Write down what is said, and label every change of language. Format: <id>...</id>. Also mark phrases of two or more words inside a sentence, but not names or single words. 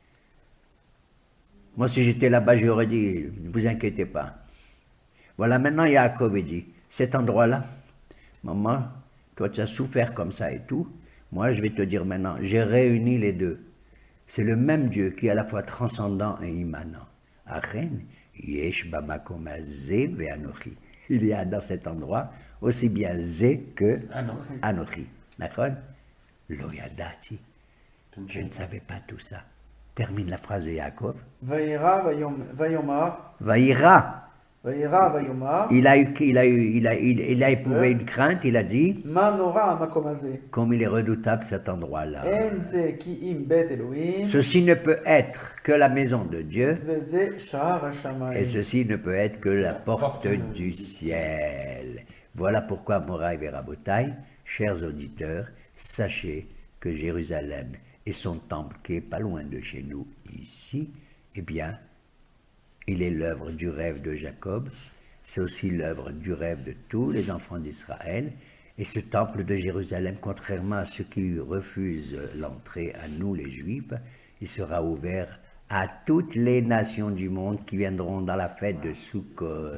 <fr>Moi, si j'étais là-bas, j'aurais dit, ne vous inquiétez pas. Voilà, maintenant, Yaakov dit, cet endroit-là, maman, toi, tu as souffert comme ça et tout. Moi, je vais te dire maintenant, j'ai réuni les deux. C'est le même Dieu qui est à la fois transcendant et immanent.</fr> <he>אכן יש במקום הזה ואנוכי.</he> <fr>Il y a dans cet endroit aussi bien Zé que</fr> <he>Anochi. Anochi. D'accord? לא ידעתי.</he> <fr>Je ne savais pas tout ça. Termine la phrase de Yaakov.</fr> <he>וירא ויאמר, Vaïra. וירא ויאמר,</he> <fr>Il a éprouvé une crainte, il a dit,</fr> <he>מה נורא המקום הזה?</he> <fr>comme il est redoutable cet endroit-là.</fr> <he>אין זה כי אם בית אלוהים,</he> <fr>Ceci ne peut être que la maison de Dieu,</fr> <he>וזה שער</he> <fr>et</fr> <he>השמיים.</he> <fr>ceci ne peut être que la porte du ciel. Voilà pourquoi, Moraï et Rabotai, chers auditeurs, sachez que Jérusalem et son temple qui est pas loin de chez nous, ici, eh bien, il est l'œuvre du rêve de Jacob, c'est aussi l'œuvre du rêve de tous les enfants d'Israël, et ce temple de Jérusalem, contrairement à ceux qui refusent l'entrée à nous les Juifs, il sera ouvert à toutes les nations du monde qui viendront dans la fête de Sukkot.</fr>